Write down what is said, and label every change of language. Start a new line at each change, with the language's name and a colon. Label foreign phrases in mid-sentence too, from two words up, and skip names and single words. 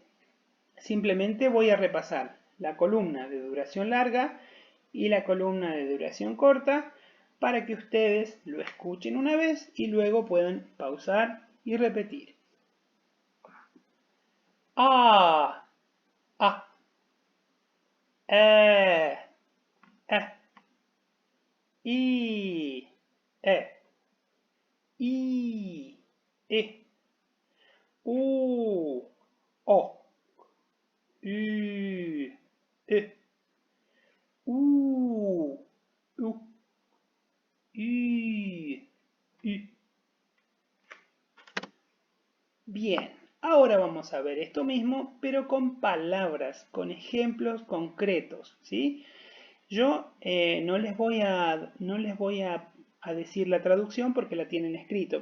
Spanish: Simplemente voy a repasar la columna de duración larga y la columna de duración corta para que ustedes lo escuchen una vez y luego puedan pausar y repetir. A, A, E, I, I, U, O, U, U, U, U. Bien, ahora vamos a ver esto mismo, pero con palabras, con ejemplos concretos, ¿sí? Yo no les voy a decir la traducción porque la tienen escrito.